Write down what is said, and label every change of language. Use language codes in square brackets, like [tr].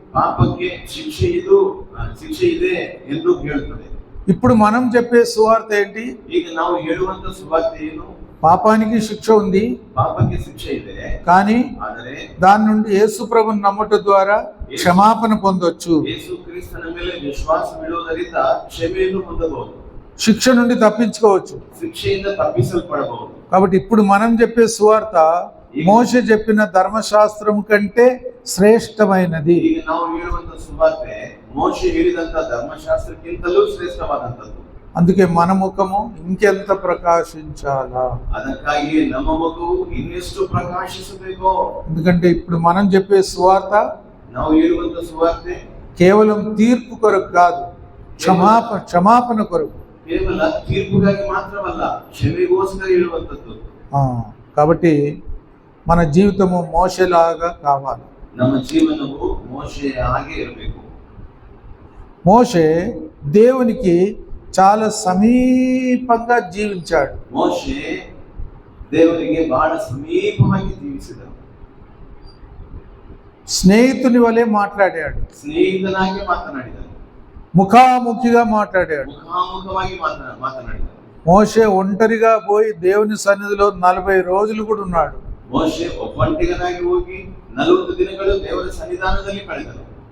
[kn] ಪಾಪಕ್ಕೆ ಶಿಕ್ಷೆ ಇದೆ ಎಂದು ಹೇಳುತ್ತದೆ. [te] ఇప్పుడు మనం చెప్పే సువార్త ఏంటి? [kn] ಈಗ ನಾವು ಹೇಳುವಂತ ಸುವಾರ್ತೆ ಏನು? [te] పాపానికి శిక్ష ఉంది, [kn] ಪಾಪಕ್ಕೆ ಶಿಕ್ಷೆ ಇದೆ, [te] కానీ [kn] ಆದರೆ [te] దాని నుండి యేసు ప్రభుని నమ్మటం ద్వారా క్షమాపణ పొందొచ్చు. [kn] ಯೇಸು ಕ್ರಿಸ್ತನ ಮೇಲೆ ವಿಶ್ವಾಸವಿಡುವುದರಿಂದ ಕ್ಷಮೆಯನ್ನು ಹೊಂದಬಹುದು, [te] శిక్ష నుండి తప్పించుకోవచ్చు. [kn] ಶಿಕ್ಷೆಯಿಂದ ತಪ್ಪಿಸಲ್ಪಡಬಹುದು. [te] కాబట్టి ఇప్పుడు మనం చెప్పే సువార్త మోషే చెప్పిన ధర్మశాస్త్రం కంటే శ్రేష్టమైనది. [kn] ಈಗ ನಾವು ಹೇಳುವಂತ ಸುವಾರ್ತೆ ಮೋಶೆ ಹೇಳಿದಂತ ಧರ್ಮಶಾಸ್ತ್ರಕ್ಕಿಂತಲೂ ಶ್ರೇಷ್ಠವಾದಂತದ್ದು. [te] అందుకే మన ముఖము ఇంకెంత ప్రకాశించాలా? [kn] ಅದಕ್ಕಾಗಿ ನಮ್ಮ ಮುಖವು ಇನ್ನೆಷ್ಟು ಪ್ರಕಾಶಿಸಬೇಕೋ. [te] ఎందుకంటే ఇప్పుడు మనం చెప్పే సువార్త [kn] ನಾವು ಹೇಳುವಂತ ಸುವಾರ್ತೆ [te] కేవలం తీర్పు కొరకు కాదు, క్షమాపణ కొరకు. [kn] ಕೇವಲ ತೀರ್ಪುಗಾಗಿ ಮಾತ್ರವಲ್ಲ, ಕ್ಷಮೆಗೋಸ್ಕರ ಹೇಳುವಂತದ್ದು. [te] కాబట్టి మన జీవితము మోషేలాగా కావాలి. [kn] ನಮ್ಮ ಜೀವನವು ಮೋಶೆಯ ಹಾಗೆ ಇರಬೇಕು. [te] మోషే దేవునికి చాలా సమీపంగా జీవించాడు. [kn] ಮೋಶೆ ದೇವರಿಗೆ ಬಹಳ ಸಮೀಪವಾಗಿ ಜೀವಿಸಿದನು. [te] స్నేహితుని వలె మాట్లాడాడు, [kn] ಸ್ನೇಹಿತನಾಗಿ ಮಾತನಾಡಿದನು, [te] ముఖాముఖిగా మాట్లాడాడు. [kn] ಮುಖಾಮುಖವಾಗಿ ಮಾತನಾಡಿದನು. [te] మోషే ఒంటరిగా పోయి దేవుని సన్నిధిలో 40 రోజులు కూడా ఉన్నాడు. [kn] ಮೋಶೆ ಒಬ್ಬಂಟಿಗನಾಗಿ ಹೋಗಿ 40 ದಿನಗಳು ದೇವರ ಸನ್ನಿಧಾನದಲ್ಲಿ ಕಳೆದನು.